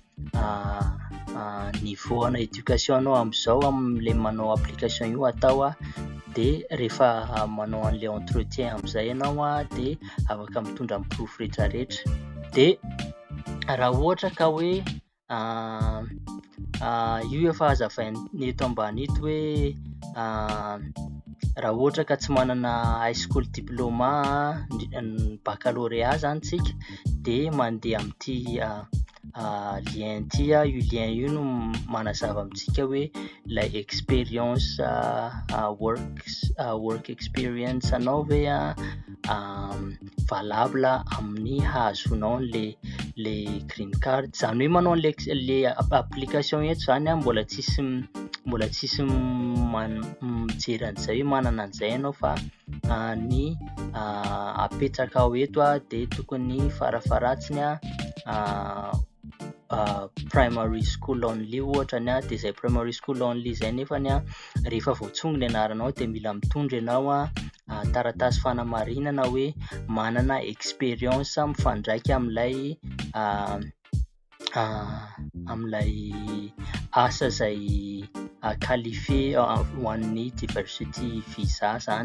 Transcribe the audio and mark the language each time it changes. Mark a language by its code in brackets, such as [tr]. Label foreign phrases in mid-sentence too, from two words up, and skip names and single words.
[mg] niveau ana éducation anao amin'izao amin'ilay manao application io atao dia rehefa manao an'ilay entretien amin'izay ianao dia afaka mitondra amin'ny proof rehetrarehetra. Dia raha ohatra ka hoe io efa hazavaina eto ambany ito hoe raha ohatra ka tsy manana [en] high school diplôma [mg] baccalauréat zany tsika dia mandeha amin'ity lien ity. Io lien io no manazava amintsika hoe ilay [en] experience work experience [mg] anao ve valable amin'ny hazonao le [en] green card. [mg] Zany hoe manao le application eto zany mbola tsisy mijery an'izay hoe manana an'izay ianao fa ny apetraka ao eto dia tokony farafaratsiny [en] primary school only [mg] ohatra ny dia izay [en] primary school only [mg] izay nefany rehefa voatsongo ny anaranao dia mila mitondra ianao taratasy fanamarinana hoe manana experience mifandraika amin'ilay asa izay qualifié ho an'ny [en] diversity visa [mg] zany.